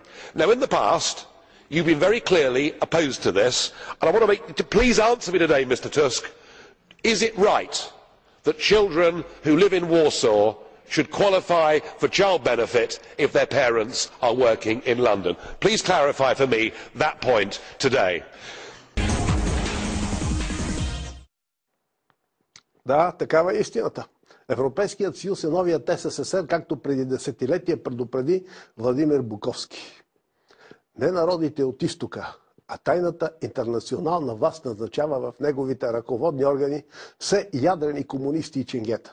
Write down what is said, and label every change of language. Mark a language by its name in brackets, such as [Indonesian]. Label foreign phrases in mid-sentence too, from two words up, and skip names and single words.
[English] Now, in the past, you've been very clearly opposed to this, and I want to please answer me today, Mr Tusk, is it right that children who live in Warsaw should qualify for child benefit if their parents are working in London? Please clarify for me that point today. [Bulgarian] Да, такава е истината. Европейският съюз е новият СССР, както преди десетилетия предупреди Владимир Буковски. Не народите от изтока, а тайната интернационална власт назначава в неговите ръководни органи все ядрени комунисти и ченгета.